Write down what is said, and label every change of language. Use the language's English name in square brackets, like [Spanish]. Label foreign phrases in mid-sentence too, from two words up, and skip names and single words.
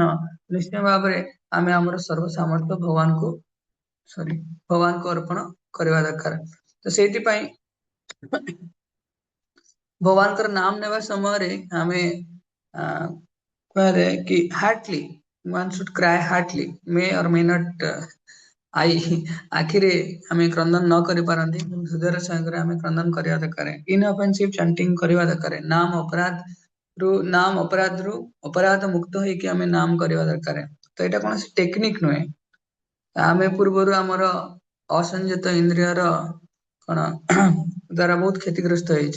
[Odia] ନିଶ୍ଚୟ ଭାବରେ ଆମେ ଆମର ସର୍ବ ସାମର୍ଥ୍ୟ ଭଗବାନଙ୍କୁ ଅର୍ପଣ କରିବା ଦରକାର। ତ ସେଇଥିପାଇଁ ଭଗବାନଙ୍କର ନାମ ନେବା ସମୟରେ ଆମେ କୁହାଯାଏ କି ହାର୍ଟଲି [English] one should cry heartily, may or may not [Odia] ଆଇ ଆଖିରେ ଆମେ କ୍ରନ୍ଦନ ନ କରିପାରନ୍ତି, ହୃଦୟର ସଙ୍ଗରେ ଆମେ କ୍ରନ୍ଦନ କରିବା ଦରକାର। [English] inoffensive chanting [Odia] କରିବା ଦରକାର। ନାମ ଅପରାଧରୁ ଅପରାଧ ମୁକ୍ତ ହେଇକି ଆମେ ନାମ କରିବା ଦରକାର। ତ ଏଇଟା କୌଣସି ଟେକ୍ନିକ ନୁହେଁ। ଆମେ ପୂର୍ବରୁ ଆମର ଅସଂଯତ ଇନ୍ଦ୍ରିୟର କଣ ଦ୍ଵାରା ବହୁତ କ୍ଷତିଗ୍ରସ୍ତ ହେଇଛି।